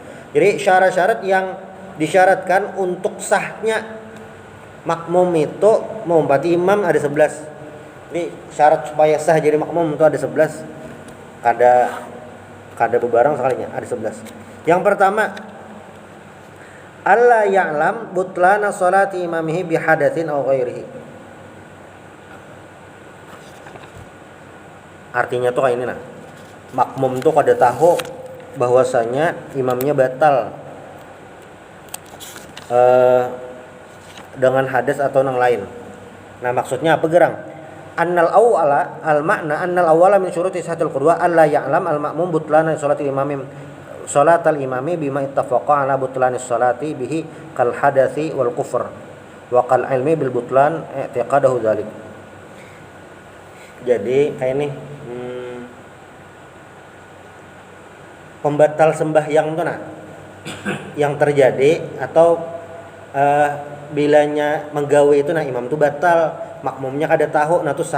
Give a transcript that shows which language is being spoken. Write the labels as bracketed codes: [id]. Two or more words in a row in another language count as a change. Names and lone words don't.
[bjn] Jadi syarat-syarat yang disyaratkan untuk sahnya makmum itu mengumpati imam ada 11. Jadi syarat supaya sah jadi makmum itu ada 11. Kada bebarang sekalinya ada 11. Yang pertama, [ar] ألا يعلم بطلان صلاة إمامه بحدث أو غيره. [bjn] Artinya tuh kayak ini nah. Makmum tuh kada tahu bahwasanya imamnya batal dengan hadas atau yang lain. Nah, maksudnya apa gerang? [ar] أن الأول المعنى أن الأول من شروط صحة القدوة ألا يعلم المأموم بطلان صلاة الإمام بما اتفق على بطلان الصلاة به كالحدث والكفر وكالعلم بالبطلان اعتقاده ذلك. [bjn] Jadi kayak ini pembatal sembahyang tuh nah yang terjadi atau bilanya menggawe itu nah imam tuh batal, makmumnya kada tahu, nah tuh sah.